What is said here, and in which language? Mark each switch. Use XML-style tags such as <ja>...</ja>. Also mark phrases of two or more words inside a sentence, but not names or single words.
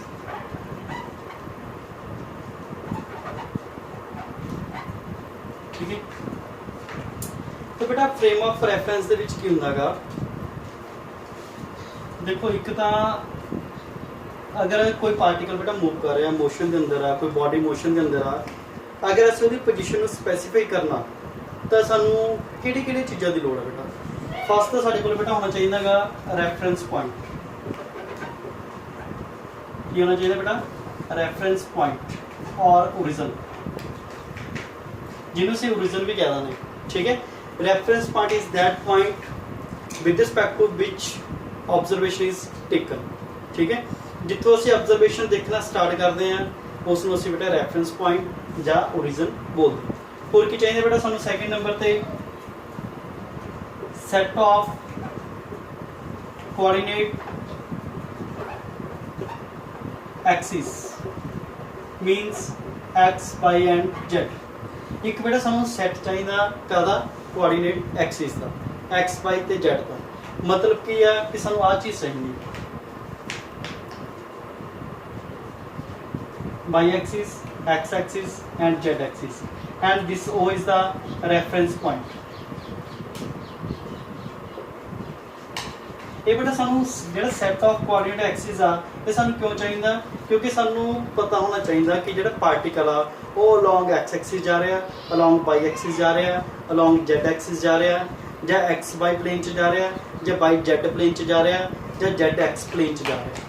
<pa>ਠੀਕ ਹੈ। ਤੋ ਬੇਟਾ</pa> <en>frame of reference</en> <pa>ਦੇ ਵਿੱਚ ਕੀ ਹੁੰਦਾਗਾ, ਦੇਖੋ ਇੱਕ ਤਾਂ ਅਗਰ ਕੋਈ ਪਾਰਟੀਕਲ ਬੇਟਾ ਮੂਵ ਕਰ ਰਿਹਾ, ਮੋਸ਼ਨ ਦੇ ਅੰਦਰ ਆ, ਕੋਈ ਬਾਡੀ ਮੋਸ਼ਨ ਦੇ ਅੰਦਰ ਆ, ਅਗਰ ਅਸੀਂ ਉਹਦੀ ਪੋਜੀਸ਼ਨ ਨੂੰ ਸਪੈਸੀਫਾਈ ਕਰਨਾ ਤਾਂ ਸਾਨੂੰ ਕਿਹੜੀ ਕਿਹੜੀ ਚੀਜ਼ਾਂ ਦੀ ਲੋੜ ਹੈ ਬੇਟਾ। ਫਸਟ ਤਾਂ ਸਾਡੇ ਕੋਲ ਬੇਟਾ ਹੋਣਾ ਚਾਹੀਦਾਗਾ</pa> <en>reference point.</en> <pa>ਕੀ ਹੋਣਾ ਚਾਹੀਦਾ ਬੇਟਾ,</pa> <en>reference point</en> <pa>ਔਰ ਓਰੀਜਨ, ਜਿਹਨੂੰ ਅਸੀਂ ਓਰੀਜਨ ਵੀ ਕਹਿ ਦਿੰਦੇ। ਠੀਕ ਹੈ।</pa> <en>Reference point is that point with respect to which observation is taken।</en> <hi>ठीक है।</hi> <pa>जितों ਅਸੀਂ observation</pa> <hi>देखना start करते हैं उस</hi> <pa>ਨੂੰ ਅਸੀਂ ਬੇਟਾ</pa> <en>reference point</en> <pa>ਜਾਂ origin ਬੋਲਦੇ। ਹੋਰ ਕੀ ਚਾਹੀਦਾ ਬੇਟਾ ਸਾਨੂੰ</pa> <en>second number</en> <pa>ਤੇ</pa> <en>set of coordinate axis means x y and z।</en> <pa>ਇੱਕ ਬੇਟਾ ਸਾਨੂੰ set ਚਾਹੀਦਾ ਕਾਹਦਾ,</pa> <en>coordinate axis</en> <pa>ਦਾ, x y ਤੇ z ਦਾ। ਮਤਲਬ ਕੀ ਆ ਕਿ ਸਾਨੂੰ ਆਹ ਚੀਜ਼ ਚਾਹੀਦੀ,</pa> <en>y axis, x axis and z axis, and this O is the reference point।</en> <pa>ਇਹ ਬੇਟਾ ਸਾਨੂੰ ਜਿਹੜਾ</pa> <en>set of coordinate axis</en> <pa>ਆ ਇਹ ਸਾਨੂੰ ਕਿਉਂ ਚਾਹੀਦਾ, ਕਿਉਂਕਿ ਸਾਨੂੰ ਪਤਾ ਹੋਣਾ ਚਾਹੀਦਾ ਕਿ ਜਿਹੜਾ ਪਾਰਟੀਕਲ ਆ ਉਹ</pa> <en>along x axis</en> <pa>ਜਾ ਰਿਹਾ,</pa> <en>along y axis</en> <pa>ਜਾ ਰਿਹਾ,</pa> <en>along z axis</en> <pa>ਜਾ ਰਿਹਾ, ਜਾਂ</pa> <en>x y plane</en> <pa>'ਚ ਜਾ ਰਿਹਾ, ਜਾਂ</pa> <en>y z plane</en> <pa>'ਚ ਜਾ ਰਿਹਾ, ਜਾਂ</pa> <en>z x plane</en> <pa>'ਚ ਜਾ ਰਿਹਾ।</pa>